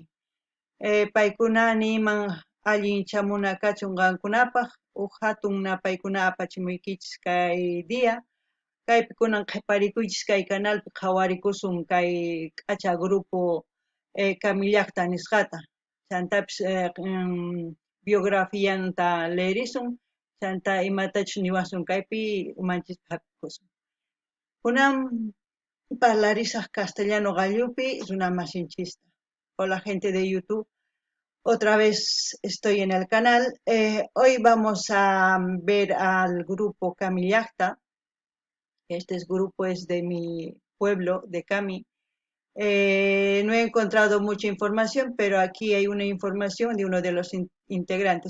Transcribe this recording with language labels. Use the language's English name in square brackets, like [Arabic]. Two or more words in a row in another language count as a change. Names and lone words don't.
[Quechua] Paykuna niman allin chamuna kachunqankunapaq hatun paykuna apachimuykichis kay dia kaypi kunan qhiparikuychis kay canalpi qhawarikusun kay k'acha grupo Camillaqta nisqata chantapis biografianta leerisun chanta imatachus niwasun kaypi umanchis hapikusun kunan parlarisaq castellano gallupi runamasinchista. [Spanish] Hola gente de YouTube. Otra vez estoy en el canal. Hoy vamos a ver al grupo Camillacta. Este grupo es de mi pueblo, de Cami. No he encontrado mucha información, pero aquí hay una información de uno de los integrantes.